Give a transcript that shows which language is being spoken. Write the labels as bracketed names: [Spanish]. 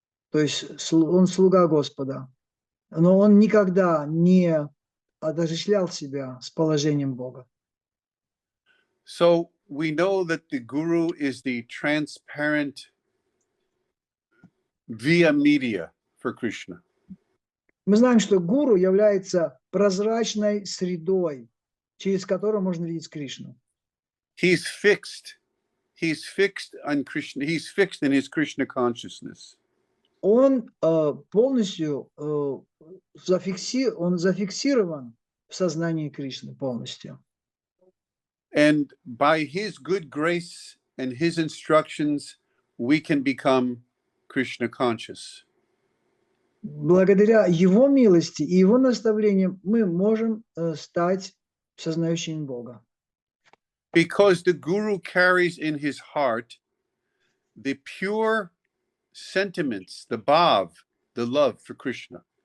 [Russian] То есть он слуга Господа. Но он никогда не отождествлял себя с положением Бога. [English] So we know that the guru is the transparent via media for Krishna. [Russian] Мы знаем, что гуру является прозрачной средой, через которую можно видеть Кришну. [English] He's fixed on Krishna. He's fixed in his Krishna consciousness. [Russian] Он полностью зафиксирован в сознании Кришны полностью. [English] And by his good grace and his instructions, we can become Krishna conscious. [Russian] Благодаря его милости и его наставлениям мы можем стать сознающими Бога. [English] Because the guru carries in his heart the pure sentiments, the bhav, the love for Krishna.